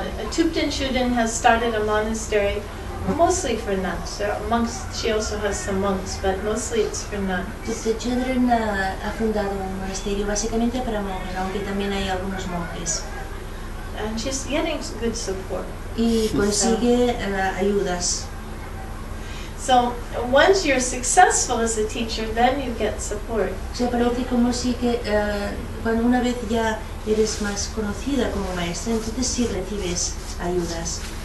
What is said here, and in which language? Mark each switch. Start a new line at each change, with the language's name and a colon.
English: Thupten Chudin has started a monastery mostly for nuns. There are monks, she also has some monks, but mostly it's for nuns.
Spanish: Thupten Chudin ha fundado un monasterio básicamente para monjas, aunque también hay algunos monjes.
English: And she's getting good support.
Spanish: Y consigue ayudas.
English: So once you're successful as a teacher, then you get support.
Spanish: O sea, parece como si que cuando una vez ya eres más conocida como maestra, entonces sí recibes ayudas.